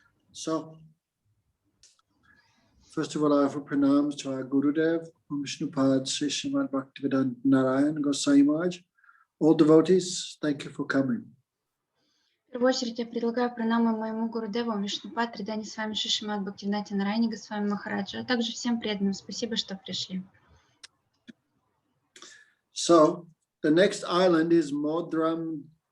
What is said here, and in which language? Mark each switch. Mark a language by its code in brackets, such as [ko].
[en] So, first of all, I offer pranams to our Gurudev, Vishnupad Sri Srimad Bhaktivedanta Narayan Gosai Maharaj. All devotees, thank you for coming. [ru] В первую очередь я предлагаю пранамы моему Гурудеву Вишнупад, Тридани с вами Шишимад Бхактивиданта Нараяни Госвами Махараджа, а также всем преданным. Спасибо, что пришли. [en] So, the next island is Modadrumadvip.